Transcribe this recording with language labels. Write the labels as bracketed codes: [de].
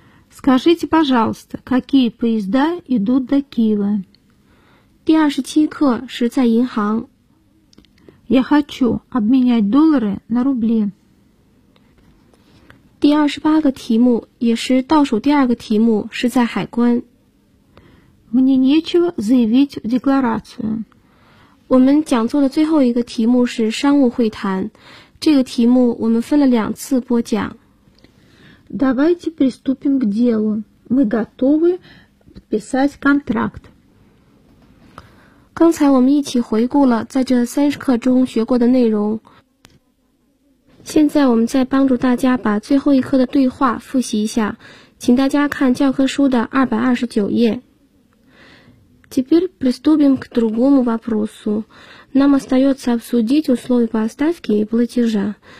[ru] Скажите, пожалуйста, какие поезда идут до Киева? [zh] 第二十七课是在银行。 [ru] Я хочу обменять доллары на рубли. [zh] 第二十八个题目也是倒数第二个题目是在海关。 [ru] Мне нечего заявить в декларацию. [zh] 我们讲座的最后一个题目是商务会谈，这个题目我们分了两次播讲。 [ru] Давайте приступим к делу. мы готовы подписать контракт. [zh] 刚才我们一起回顾了在这30课中学过的内容。现在我们再帮助大家把最后一课的对话复习一下，请大家看教科书的229页。 [ru] Теперь приступим к другому вопросу. Нам остается обсудить условия поставки и платежа.